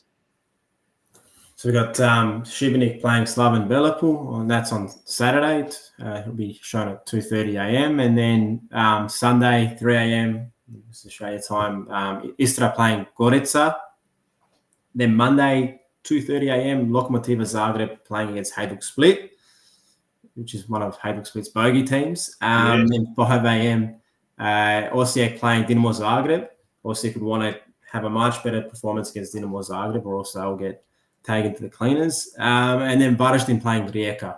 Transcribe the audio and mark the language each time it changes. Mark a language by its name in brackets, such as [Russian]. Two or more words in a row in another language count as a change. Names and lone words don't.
[English] So we've got Šibenik playing Slaven Belepul, and that's on Saturday. It'll be shown at 2:30 a.m. And then Sunday, 3 a.m., this is Australia time, Istra playing Gorica. Then Monday, 2:30 a.m., Lokomotiva Zagreb playing against Hajduk Split, which is one of Hajduk Split's bogey teams. Then 5 a.m., Osijek playing Dinamo Zagreb. Osijek would want to have a much better performance against Dinamo Zagreb, or else they'll get taken to the cleaners. And then Varaždin playing Rijeka.